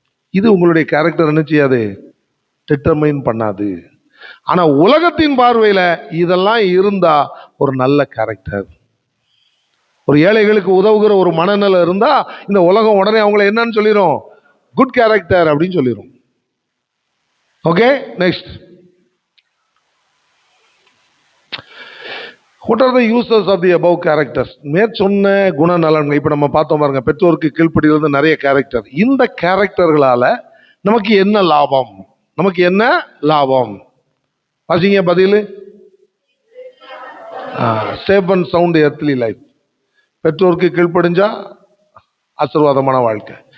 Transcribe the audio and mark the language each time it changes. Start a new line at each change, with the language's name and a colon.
Tamil: இது உங்களுடைய கேரக்டர் என்ன செய்யாது? டிட்டர்மைன் பண்ணாது. ஆனா உலகத்தின் பார்வையில இதெல்லாம் இருந்தா ஒரு நல்ல கேரக்டர். ஒரு ஏழைகளுக்கு உதவுகிற ஒரு மனநிலை இருந்தா இந்த உலகம் உடனே அவங்களை என்னன்னு சொல்லிடும்? குட் கேரக்டர் அப்படின்னு சொல்லிடும்.
English: Okay next, what are the uses of the above characters?
Tamil: மேற்சொன்ன குணநலன்கள் இப்ப நம்ம பார்த்தோம் பாருங்க. பெற்றோருக்கு கீழ்ப்படிகிறது நிறைய கேரக்டர். இந்த கேரக்டர்களால நமக்கு என்ன லாபம்? நமக்கு என்ன லாபம்? வாசிங்க பதில்.
English: Safe and sound earthly life.
Tamil: பெற்றோருக்கு கீழ்ப்படிஞ்சா ஆசீர்வாதமான வாழ்க்கை.